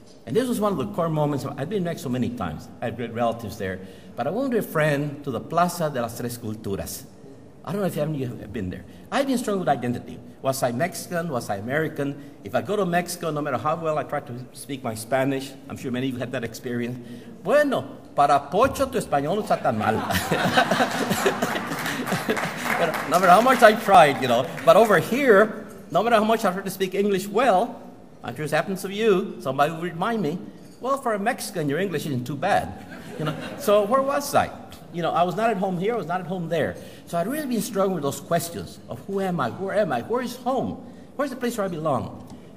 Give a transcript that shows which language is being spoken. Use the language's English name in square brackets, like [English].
[English] And this was one of the core moments. I've been back so many times. I have great relatives there. But I went with a friend to the Plaza de las Tres Culturas. I don't know if any of you have been there. I've been struggling with identity. Was I Mexican? Was I American? If I go to Mexico, no matter how well I try to speak my Spanish, I'm sure many of you had that experience. [Spanish] Bueno, para Pocho, tu español no está tan mal. [English] No matter how much I tried, But over here, no matter how much I tried to speak English well, I'm sure it happens to you, somebody will remind me, well, for a Mexican, your English isn't too bad. So where was I? I was not at home here, I was not at home there. So I'd really been struggling with those questions of who am I, where am I, where is home, where's the place where I belong?